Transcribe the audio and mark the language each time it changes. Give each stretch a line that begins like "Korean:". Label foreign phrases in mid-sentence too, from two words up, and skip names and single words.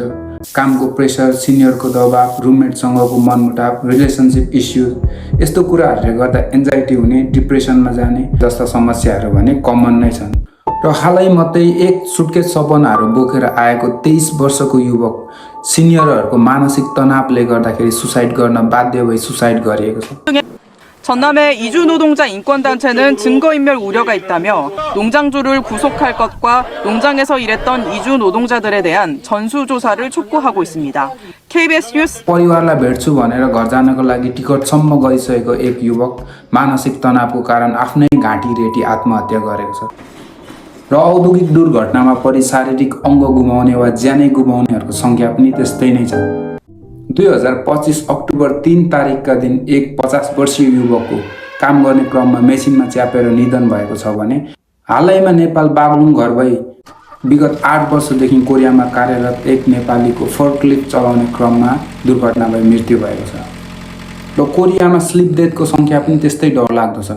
Nepali: कामको प्रेसर, सिनियरको दबाव, रुममेटसँगको मनमुटाव,
English: relationship issues
Nepali: यस्तो कुराहरूले गर्दा एन्जाइटी हुने, डिप्रेसनमा जाने जस्ता समस्याहरू भने कमन नै छन्। र हालै मात्रै एक सुटकेस सपनाहरू बोकेर आएको 23 वर्षको युवक सिनियरहरूको मानसिक तनावले गर्दाखेरि सुसाइड गर्न बाध्य भई सुसाइड गरिएको छ।
Korean: 전남의 이주 노동자 인권단체는 증거인멸 우려가 있다며 농장주를 구속할 것과 농장에서 일했던 이주 노동자들에 대한 전수조사를 촉구하고 있습니다. KBS 뉴스
Nepali: परिवारलाई भेट्छु भनेर घर जानको लागि टिकटसम्म गइसकेको एक युवक मानसिक तनावको कारण आफ्नै घाँटी रेटी आत्महत्या गरेको छ र औद्योगिक दुर्घटनामा परि शारीरिक अङ्ग गुमाउने वा ज्यानै गुमाउनेहरूको संख्या पनि त्यस्तै नै छ। 2025 अक्टोबर 3 तारिकका दिन एक 50 वर्षीय युवकको काम गर्ने क्रममा मेसिनमा च्यापेर निधन भएको छ भने हालैमा नेपाल बागलुङ घर भई विगत 8 वर्षदेखि कोरियामा कार्यरत एक नेपालीको फोर्कलिफ्ट चलाउने क्रममा दुर्घटना भई मृत्यु भएको छ र कोरियामा
English: slip death
Nepali: सङ्ख्या पनि त्यस्तै डरलाग्दो छ।